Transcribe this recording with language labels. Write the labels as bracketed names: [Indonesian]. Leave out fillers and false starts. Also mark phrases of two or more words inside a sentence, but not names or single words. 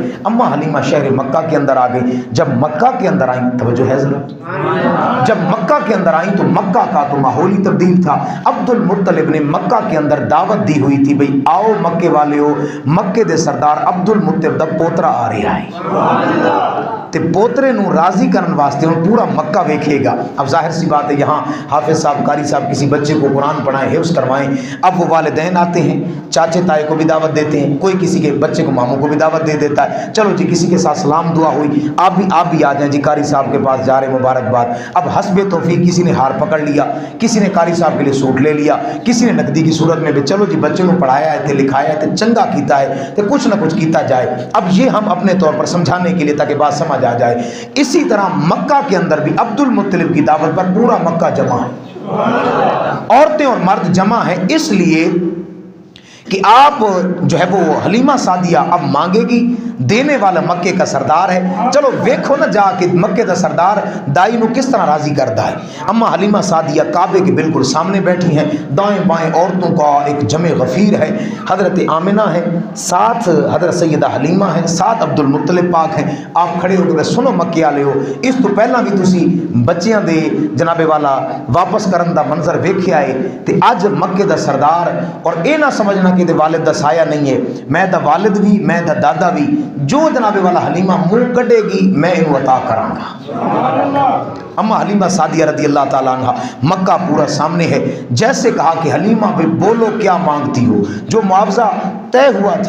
[Urdu] اماں حلیمہ شہر مکہ کے اندر آ گئی، جب مکہ کے اندر آئیں، توجہ ہے ذرا، جب مکہ کے اندر آئیں تو مکہ کا تو ماحول ہی تبدیل تھا۔ عبد المطلب نے مکہ کے اندر دعوت دی ہوئی تھی، بھئی آؤ مکے والے ہو، [Punjabi] مکے دے سردار عبد المطلب دا پوترا آ رہا ہے تے پوترے نو راضی کرن واسطے ہن پورا مکہ ویکھے گا۔ [Urdu] اب ظاہر سی بات ہے یہاں حافظ صاحب قاری صاحب کسی بچے کو قرآن پڑھائیں، حفظ کروائیں، اب وہ والدین آتے ہیں، چاچے تائے کو بھی دعوت دیتے ہیں، کوئی کسی کے بچے کو ماموں کو بھی دعوت دے دیتا ہے، چلو جی کسی کے ساتھ سلام دعا ہوئی، آپ بھی آ جائیں جی، قاری صاحب کے پاس جا رہے مبارکباد۔ اب حسب توفیق کسی نے ہار پکڑ لیا، کسی نے قاری صاحب کے لیے سوٹ لے لیا، کسی نے نقدی کی صورت میں بھی چلو جی بچے کو پڑھایا ہے [Punjabi] تے لکھایا ہے تے چنگا کیتا ہے تے کچھ نہ کچھ کیتا جائے۔ [Urdu] اب یہ ہم اپنے طور پر سمجھانے کے لیے تاکہ بات سمجھ آ جائے۔ اسی طرح مکہ کے اندر بھی عبد المطلب کی دعوت پر پورا مکہ جمع ہے، عورتیں اور مرد جمع ہیں، اس لیے کہ آپ جو ہے وہ حلیمہ سعدیہ اب مانگے گی، دینے والا مکے کا سردار ہے، چلو [Punjabi] ویکھو نہ جا کے [Urdu] مکے کا سردار دائی نو کس طرح راضی کرتا ہے۔ اما حلیمہ سعدیہ کعبے کے بالکل سامنے بیٹھی ہیں، دائیں بائیں عورتوں کا ایک جمع غفیر ہے، حضرت آمنہ ہے، ساتھ حضرت سیدہ حلیمہ ہے، ساتھ عبد المطلب پاک ہیں۔ آپ کھڑے ہو کے سنو مکے والے ہو، [Punjabi] اس تو پہلا بھی تسی بچیاں دے جناب والا واپس کرن دا منظر ویکھیا ہے تے اج مکے دا سردار، اور اے نہ سمجھنا کہ دے والد دا سایہ نہیں ہے، میں دا والد بھی میں دا دادا بھی، جو جناب والا حلیمہ منہ کڈے گی میں انہوں عطا کراں گا۔ [Urdu] اما حلیمہ سعدیہ رضی اللہ تعالیٰ عنہ، مکہ پورا سامنے ہے، جیسے کہا کہ حلیمہ بھئی بولو کیا مانگتی ہو، جو معاوضہ طے ہوا تھا۔